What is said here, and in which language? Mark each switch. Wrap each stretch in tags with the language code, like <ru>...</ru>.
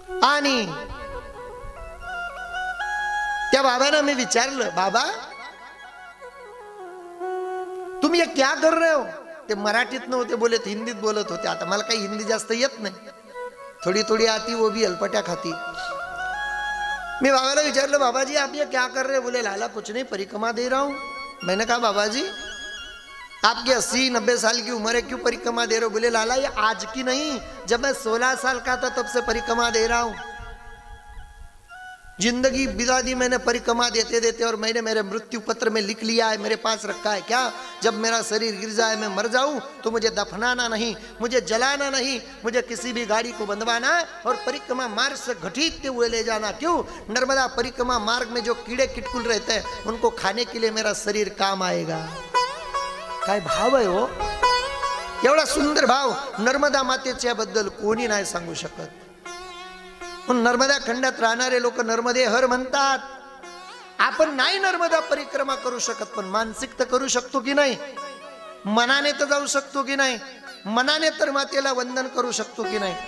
<mr>आणि त्या बाबांना मी विचारलं, बाबा तुम्ही</mr> <hi>ये क्या कर रहे हो?</hi> <mr>ते मराठीत नव्हते बोलत, हिंदीत बोलत होते. आता मला काही हिंदी जास्त येत नाही,</mr> <hi>थोड़ी थोड़ी आती, वो भी अलपट्या खाती. मैं बाबा विचार बाबा जी आप ये क्या कर रहे? बोले लाला कुछ नहीं, परिक्रमा दे रहा हूं. मैंने कहा बाबा जी आपकी 80-90 साल की उम्र है, क्यों परिक्रमा दे रहे हो? बोले लाला ये आज की नहीं, जब मैं 16 साल का था तब से परिक्रमा दे रहा हूं। जिंदगी बिता दी मैंने परिक्रमा देते देते, और मैंने मेरे मृत्यु पत्र में लिख लिया है, मेरे पास रखा है क्या, जब मेरा शरीर गिर जाए, मैं मर जाऊं तो मुझे दफनाना नहीं, मुझे जलाना नहीं, मुझे किसी भी गाड़ी को बंधवाना और परिक्रमा मार्ग से घसीटते हुए ले जाना। क्यों? नर्मदा परिक्रमा मार्ग में जो कीड़े किटकुल रहते हैं उनको खाने के लिए मेरा शरीर काम आएगा।</hi> <mr>काय भाव आहे हो, एवढा सुंदर भाव नर्मदा मातेच्या बद्दल कोणी नाही सांगू शकत। नर्मदा खंडात राहणारे लोक नर्मदे हर म्हणतात। आपण नाही नर्मदा परिक्रमा करू शकत, पण मानसिक तर करू शकतो की नाही, मनाने तर जाऊ शकतो की नाही, मनाने तर मातेला वंदन करू शकतो की नाही।</mr>